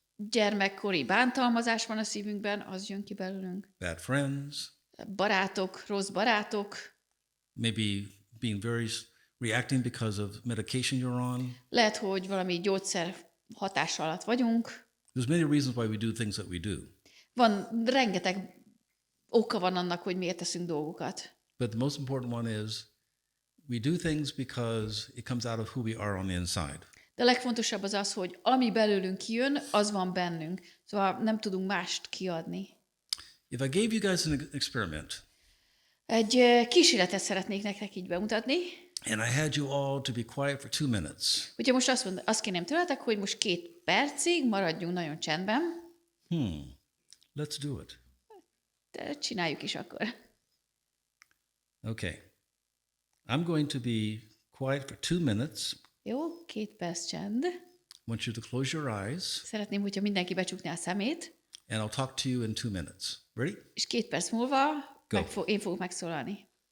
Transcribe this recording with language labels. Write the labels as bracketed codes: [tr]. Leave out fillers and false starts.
[hu] gyermekkori bántalmazás van a szívünkben, az jön ki belőlünk. [en] bad friends, [hu] Barátok, rossz barátok, [en] maybe reacting because of medication you're on. [hu] lehet, hogy valami gyógyszer hatása alatt vagyunk. [en] There's many reasons why we do things that we do. [hu] Van rengeteg oka van annak, hogy miért teszünk dolgokat. [en] But the most important one is we do things because it comes out of who we are on the inside. [hu] De a legfontosabb az az, hogy ami belőlünk kijön, az van bennünk. Szóval nem tudunk mást kiadni. [en] If I gave you guys an experiment [hu] Egy kísérletet szeretnék nektek így bemutatni. [en] and I had you all to be quiet for 2 minutes, [hu] Hogyha most azt kérném tőletek, hogy most 2 percig maradjunk nagyon csendben, [en] let's do it. [hu] de csináljuk is akkor. [en] Okay. I'm going to be quiet for 2 minutes. [hu] Jó, 2 perc csend. [en] I want you to close your eyes, [hu] Szeretném, hogyha mindenki becsukná a szemét, [en] and I'll talk to you in 2 minutes. Ready? [hu] és 2 perc múlva [en] Go. [hu] én fogok megszólalni.